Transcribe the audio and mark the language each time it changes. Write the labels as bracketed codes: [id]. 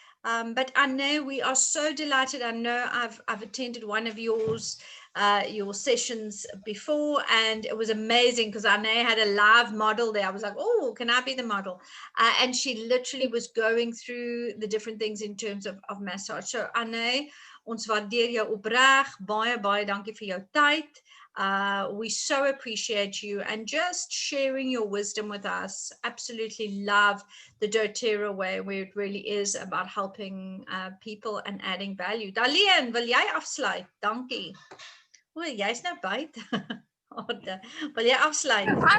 [en] But I know we are so delighted. I know I've attended one of your sessions before, and it was amazing because Anne had a live model there. I was like, oh, can I be the model? And she literally was going through the different things in terms of massage. [af] So Anne, ons waardeer jou opreg. Baie, baie dankie vir jou tyd. [en] We so appreciate you and just sharing your wisdom with us. Absolutely love the doTERRA way, where it really is about helping people and adding value. [af] Dalian, wil jy afsluit? Dankie. O, jy's nou buite. Wil jy afsluit?